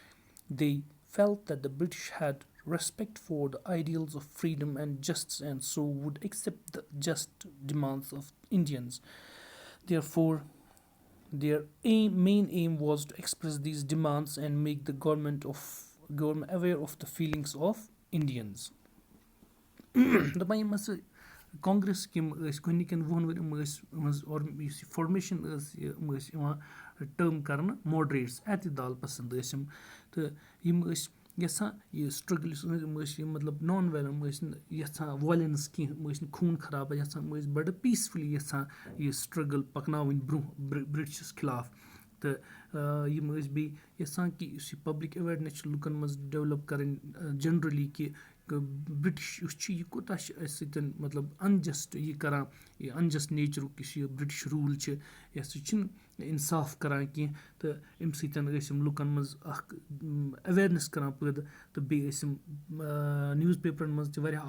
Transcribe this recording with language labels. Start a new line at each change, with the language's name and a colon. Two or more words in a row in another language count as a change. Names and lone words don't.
English: They felt that the British had respect for the ideals of freedom and justice, and so would accept the just demands of Indians. Therefore, their main aim was to express these demands and make the government aware of the feelings of Indians.
Kashmiri: دَپان یِم ہسا کانگریس یِم ٲسۍ گۄڈنِکٮ۪ن وُہَن ؤرۍ یِم ٲسۍ یِہٕنٛز یُس یہِ فارمیشن ٲس یِم ٲسۍ یِوان ٹٲرم کرنہٕ ماڈریٹس اعتدال پسنٛد ٲسۍ یِم تہٕ یِم ٲسۍ یژھان یہِ سٹرگل یُس یِم ٲسۍ یہِ مطلب
English: non violent
Kashmiri: یِم ٲسۍ نہٕ یژھان وایلینس کینٛہہ یِم ٲسۍ نہٕ خوٗن خرابہ یژھان یِم ٲسۍ بڑٕ پیٖسفُلی یژھان یہِ سٹرگل پکناوٕنۍ برونٛہہ برٹشس خِلاف تہٕ یِم ٲسۍ بیٚیہِ یژھان کہِ یُس یہِ
English: public awareness
Kashmiri: چھِ لُکن منٛز ڈیولپ کرٕنۍ جنرلی کہِ برٹش یُس چھُ یہِ کوٗتاہ چھُ اَسہِ سۭتۍ مطلب انجسٹ یہِ کران یہِ انجسٹ نیچرُک یُس یہِ
English: British rule
Kashmiri: چھِ یہِ ہسا چھُنہٕ اِنصاف کران کینٛہہ تہٕ اَمہِ سۭتۍ ٲسۍ یِم لُکن منٛز اکھ ایویرنیس کران پٲدٕ تہٕ بیٚیہِ ٲسۍ یِم نِوٕز پیپرن منٛز تہِ واریاہ